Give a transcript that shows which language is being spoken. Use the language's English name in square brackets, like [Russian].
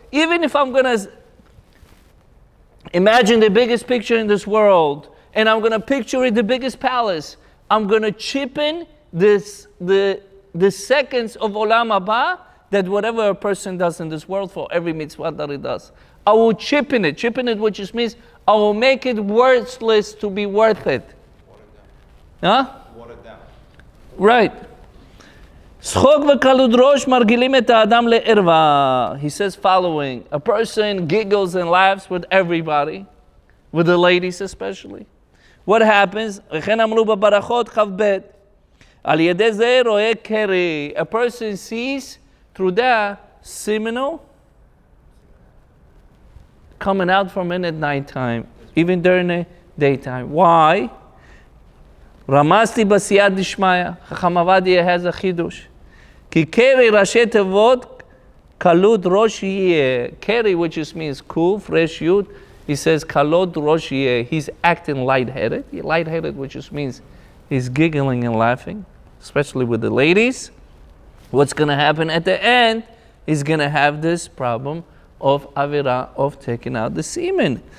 [English] Even if I'm going to imagine the biggest picture in this world, and I'm going to picture it the biggest palace, I'm going to chip in the seconds of Olam Haba that whatever a person does in this world for every mitzvah that he does. I will chip in it, which just means I will make it worthless to be worth it. Huh? Watered down. Right. [Hebrew] צחוק וקלות ראש מרגילים את האדם לערווה. [English] He says following, a person giggles and laughs with everybody, with the ladies especially. What happens? [Hebrew] וכן אמרו בברכות כ"ב, על ידי זה רואה קרי. [English] A person sees through that seminal coming out from it at nighttime, even during the daytime. Why? [Hebrew] רמזתי בסייעתא דשמיא, חכם עובדיה [English] has a [Hebrew] חידוש. כי קרי ראשי תיבות קלות ראש יהיה. [English] קרי, which just means kuf, resh yud, he says [Hebrew] קלות ראש יהיה. [English] He's acting lightheaded. Lightheaded, which just means he's giggling and laughing, especially with the ladies. What's going to happen at the end? He's going to have this problem of avira, of taking out the semen.